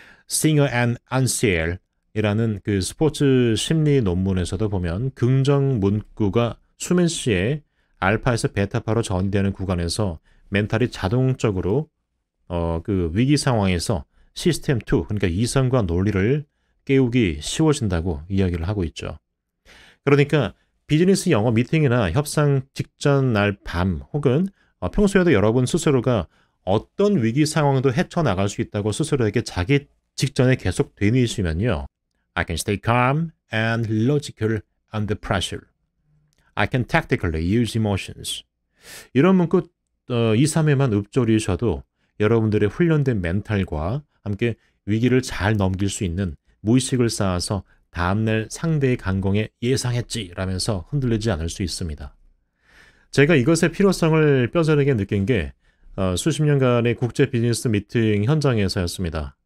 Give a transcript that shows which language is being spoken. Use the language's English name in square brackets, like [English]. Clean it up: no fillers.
[Korean] Singer and Ansel 이라는 그 스포츠 심리 논문에서도 보면 긍정 문구가 수면 시에 알파에서 베타파로 전이되는 구간에서 멘탈이 자동적으로 그 위기 상황에서 시스템 2, 그러니까 이성과 논리를 깨우기 쉬워진다고 이야기를 하고 있죠. 그러니까 비즈니스 영어 미팅이나 협상 직전 날 밤 혹은 평소에도 여러분 스스로가 어떤 위기 상황도 헤쳐나갈 수 있다고 스스로에게 자기 직전에 계속 되뇌이시면요. [English] I can stay calm and logical under pressure. I can tactically use emotions. [Korean] 이런 문구 2, 3회만 읊조리셔도 여러분들의 훈련된 멘탈과 함께 위기를 잘 넘길 수 있는 무의식을 쌓아서 다음날 상대의 강공에 예상했지라면서 흔들리지 않을 수 있습니다. 제가 이것의 필요성을 뼈저리게 느낀 게 수십 년간의 국제 비즈니스 미팅 현장에서였습니다.